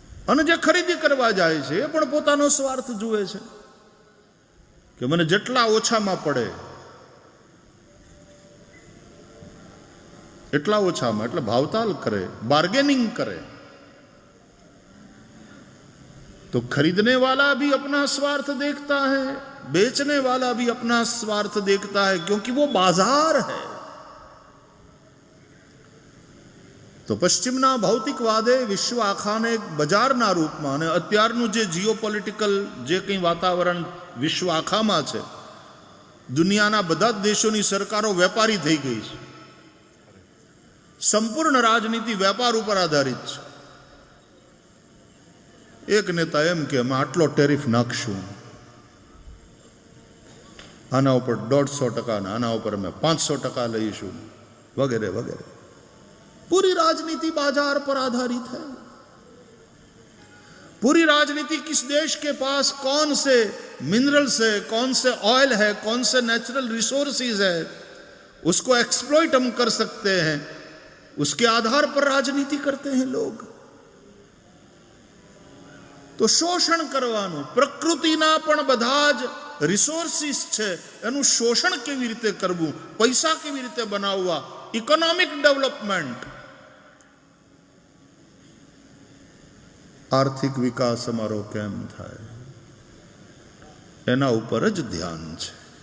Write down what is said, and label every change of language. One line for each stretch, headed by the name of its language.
Gujarati: અને જે ખરીદી કરવા જાય છે એ પણ પોતાનો સ્વાર્થ જુએ છે કે મને જેટલા ઓછામાં પડે એટલા ઓછામાં, એટલે ભાવતાલ કરે, बार्गेनिंग करे.
Hindi: तो खरीदने वाला भी अपना स्वार्थ देखता है, बेचने वाला भी अपना स्वार्थ देखता है, क्योंकि वो बाजार है.
Gujarati: તો પશ્ચિમના ભૌતિકવાદે વિશ્વ આખાને એક બજારના રૂપમાં, અને અત્યારનું જે જીઓપોલિટિકલ જે કંઈ વાતાવરણ વિશ્વ આખામાં છે, દુનિયાના બધા જ દેશોની સરકારો વેપારી થઈ ગઈ છે. સંપૂર્ણ રાજનીતિ વેપાર ઉપર આધારિત છે. એક નેતા એમ કે અમે આટલો ટેરિફ નાખશું, આના ઉપર 150%, આના ઉપર અમે 500% લઈશું, વગેરે વગેરે.
Hindi: पूरी राजनीति बाजार पर आधारित है. पूरी राजनीति किस देश के पास कौन से मिनरल्स है, कौन से ऑयल है, कौन से नेचुरल रिसोर्सेज है, उसको एक्सप्लॉइट हम कर सकते हैं, उसके आधार पर राजनीति करते हैं लोग.
Gujarati: तो शोषण करवानुं, प्रकृतिना पण બધા જ રિસોર્સિસ છે એનું શોષણ કેવી રીતે કરવું, પૈસા કેવી રીતે બનાવવા, ઇકોનોમિક ડેવલપમેન્ટ, આર્થિક વિકાસ અમારો કેમ થાય, એના ઉપર જ ધ્યાન છે.